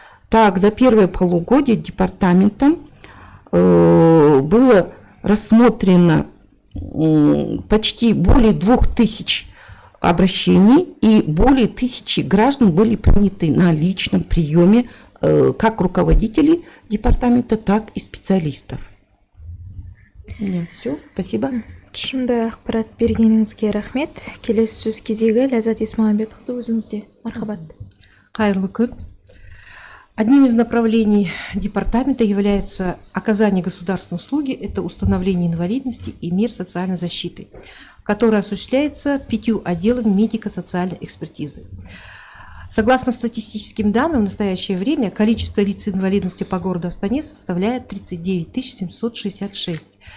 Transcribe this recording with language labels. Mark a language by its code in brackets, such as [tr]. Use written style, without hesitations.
[ru] Так, за первое полугодие департаментом было рассмотрено почти более 2000 обращений и более 1000 граждан были приняты на личном приеме как руководителей департамента, так и специалистов. У меня все. Спасибо. [kk] Тұшымды ақпарат бергеніңізге рахмет. Келесі сөз кезегі Ләззат Есмағамбетқызы, өзіңізде. Мархабат. Қайырлы күн. [ru] Одним из направлений департамента является оказание государственной услуги, это установление инвалидности и мер социальной защиты, которое осуществляется 5 отделами медико-социальной экспертизы. Согласно статистическим данным, в настоящее время количество лиц с инвалидностью по городу Астане составляет 39 766.